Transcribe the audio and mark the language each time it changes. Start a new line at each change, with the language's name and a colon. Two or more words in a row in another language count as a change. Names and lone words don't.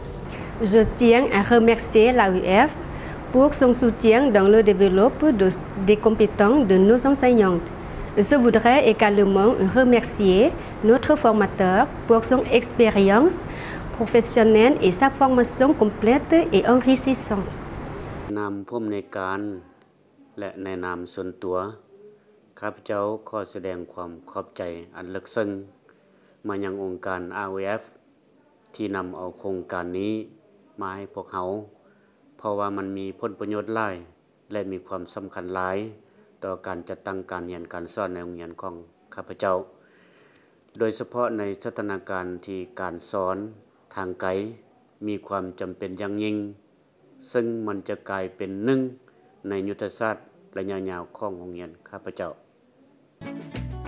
French: Je tiens à remercier l'AEF pour son soutien dans le développement des compétences de nos enseignantes. Je voudrais également remercier notre formateur pour son expérience professionnelle et sa formation complète et enrichissante.
Thai: นามผู้อำนวยการและในนามส่วนตัวข้าพเจ้าขอแสดงความขอบใจอั นลึกซึ้งมายังองค์การ AEF ที่นำเอาโครงการนี้มาให้พวกเขาเพราะว่ามันมีผลประโยชน์หลายและมีความสำคัญหลายต่อการจัดตั้งการเรียนการสอนในโรงเรียนของข้าพเจ้าโดยเฉพาะในสถานการณ์ที่การสอนทางไกลมีความจำเป็นอย่างยิ่งซึ่งมันจะกลายเป็นหนึ่งในยุทธศาสตร์ระยะยาวของโรงเรียนข้าพเจ้า